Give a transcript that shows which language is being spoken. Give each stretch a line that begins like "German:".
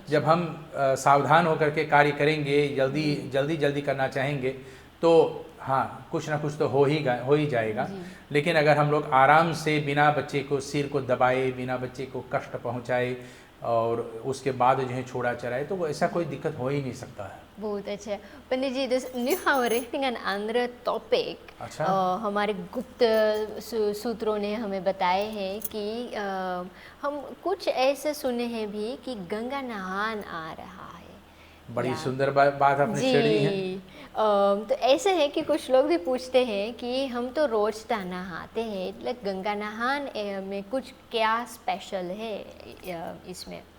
Hindi: जब हम सावधान होकर के कार्य करेंगे, जल्दी करना चाहेंगे तो हाँ कुछ ना कुछ तो हो ही जाएगा, लेकिन अगर हम लोग आराम से बिना बच्चे को सिर को दबाए, बिना बच्चे को कष्ट पहुँचाए और उसके बाद जो है छोड़ा चलाए, तो ऐसा कोई दिक्कत हो ही नहीं सकता है। बहुत अच्छा
Dutch: पंडित जी, nu gaan we richting een andere topic।
Hindi: अच्छा। हमारे गुप्त सूत्रों ने हमें बताए हैं कि हम कुछ ऐसे सुने हैं भी कि गंगा नहान आ रहा है। बड़ी सुंदर बात आपने छेड़ी है। तो ऐसे है कि कुछ लोग भी पूछते हैं कि हम तो रोज नहाते हैं, लेकिन गंगा नहान में कुछ क्या स्पेशल है इसमें?